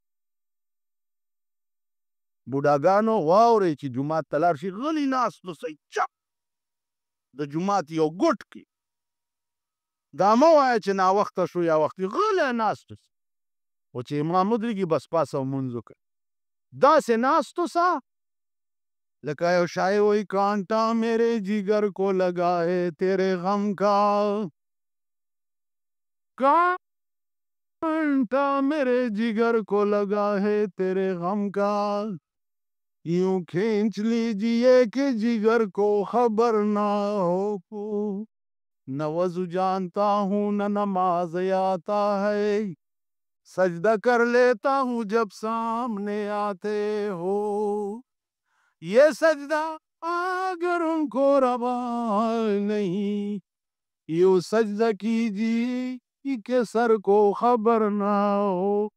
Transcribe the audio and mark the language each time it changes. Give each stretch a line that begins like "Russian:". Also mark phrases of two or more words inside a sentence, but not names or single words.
Pashto: بوډاګانو واورئ چې جومات ته لاړ شي غلي ناست اوسئ چپ د جومات یو ګوټ کې دا مه وایه چې ناوخته شو یا وختي غلی ناست اوسه او چې امام ودرېږي بس پاسه لمونځ وکړه داسې ناست اوسه لکه یو شاعر وایي
Urdu: کانٹا میرے جگر کو لگا ہے تیرے غم کا کانٹا میرے جگر کو لگا ہے تیرے غم کا یوں کھینچ لیجئے کہ جگر کو خبر نہ ہو نہ وضو جانتا ہوں نہ نماز آتا ہے سجدہ کر لیتا ہوں جب سامنے آتے ہو یہ سجدہ اگر ان کو روا نہیں یوں سجدہ کیجیے کہ سر کو خبر نہ ہو.